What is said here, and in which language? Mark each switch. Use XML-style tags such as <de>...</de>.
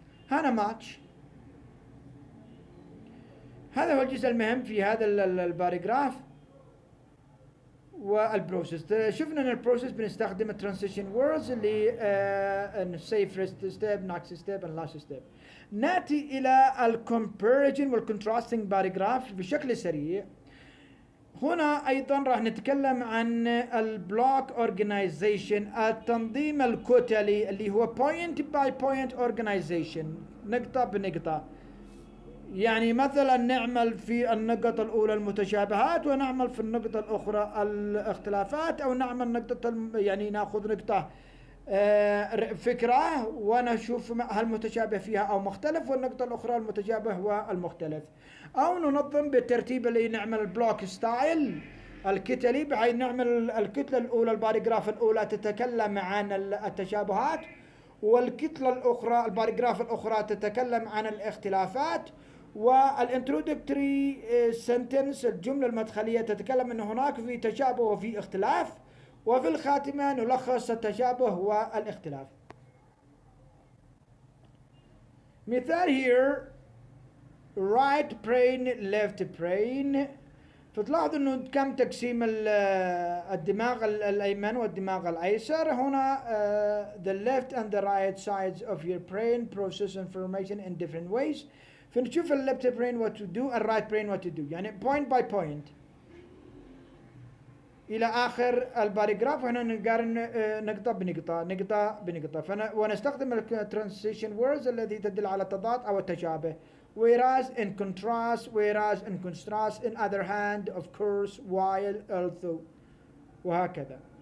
<ar>هنا ماتش. هذا هو الجزء المهم في هذا الباراجراف والبروسيس. شفنا ان البروسيس بنستخدم الترانزيشن ووردز اللي say first step next step and last step. ناتي الى الكومباريجن والكونتراستنج باراجراف بشكل سريع. هنا ايضا راح نتكلم عن البلوك اورجنايزيشن، التنظيم الكتلي اللي هو بوينت باي بوينت اورجنايزيشن، نقطة بنقطة. يعني مثلا نعمل في النقطة الأولى المتشابهات، ونعمل في النقطة الأخرى الاختلافات، أو نعمل نقطة يعني ناخذ نقطة فكرة ونشوف هل متشابه فيها أو مختلف، والنقطة الأخرى المتشابه والمختلف. أو ننظم بالترتيب اللي نعمل البلوك ستايل الكتلي، بحيث نعمل الكتلة الأولى الباراجراف الأولى تتكلم عن التشابهات، والكتلة الأخرى الباراجراف الأخرى تتكلم عن الاختلافات، والانترودكتوري سنتنس الجملة المدخلية تتكلم أن هناك في تشابه وفي اختلاف، وفي الخاتمة نلخص التشابه والاختلاف.</ar> <en>مثال here right brain left brain.</en> <ar>فتلاحظوا انه كم تقسيم الدماغ الايمن والدماغ الايسر.</ar> <en>هنا the left and the right sides of your brain process information in different ways. فنشوف ال left brain what to do ال right brain what to do، يعني point by point الى اخر الباراجراف.</en> <ar>هنا نقارن نقطة بنقطة نقطة بنقطة، ونستخدم الترانزيشن words التي تدل على التضاد او التشابه.</ar> <en>whereas in contrast, whereas in contrast, in other hand, of course, while, although، وهكذا.</en>